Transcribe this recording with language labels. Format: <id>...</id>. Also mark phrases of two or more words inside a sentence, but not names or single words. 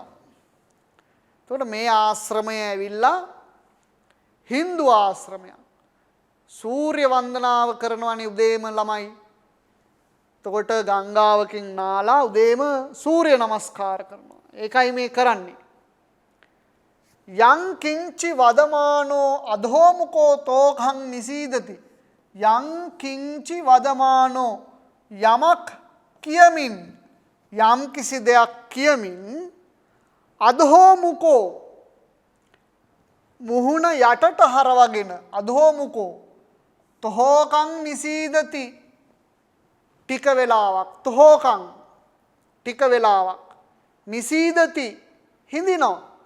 <si>එතකොට මේ ආශ්‍රමය ඇවිල්ලා හින්දු ආශ්‍රමයක්. සූර්ය වන්දනාව කරනවනේ උදේම ළමයි. එතකොට ගංගාවකින් නාලා උදේම සූර්ය නමස්කාර කරනවා. ඒකයි මේ කරන්නේ.</si> <pi>යං කිංචි වදමානෝ අධෝමුකෝ තෝකං නිසීදති. යං කිංචි වදමානෝ</pi> <si>යමක් කියමින් යම් කිසි දෙයක් කියමින් අධෝමුකෝ මුහුණ යටට හරවගෙන</si> <pi>අධෝමුකෝ තෝකං නිසීදති</pi> <si>ටික වෙලාවක් තෝකං ටික වෙලාවක් නිසීදති හිඳිනවා.</si>